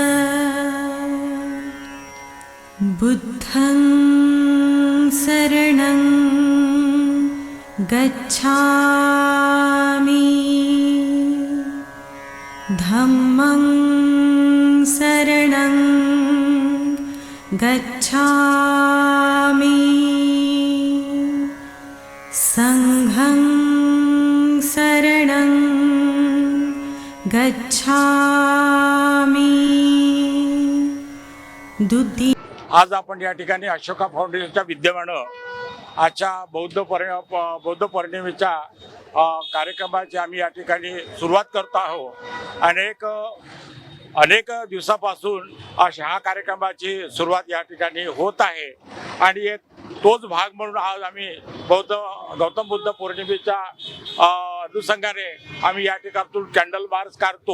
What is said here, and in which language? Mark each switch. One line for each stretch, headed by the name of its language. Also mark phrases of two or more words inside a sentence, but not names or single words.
Pali: बुद्धं शरणं गच्छामि, धम्मं शरणं गच्छामि, संघं शरणं गच्छामि। द्वितीय
Marathi: आज आपण या ठिकाणी अशोका फाउंडेशनच्या विद्यमानं आजच्या बौद्ध पौर्णिमेच्या कार्यक्रमाची आम्ही या ठिकाणी सुरुवात करतो आहोत। अनेक दिवसापासून हा कार्यक्रमाची सुरुवात या ठिकाणी होत आहे आणि एक तोच भाग म्हणून आज आम्ही गौतम बुद्ध पौर्णिमेच्या अनुषंगाने आम्ही या ठिकाणातून
English: candle march
Marathi: काढतो।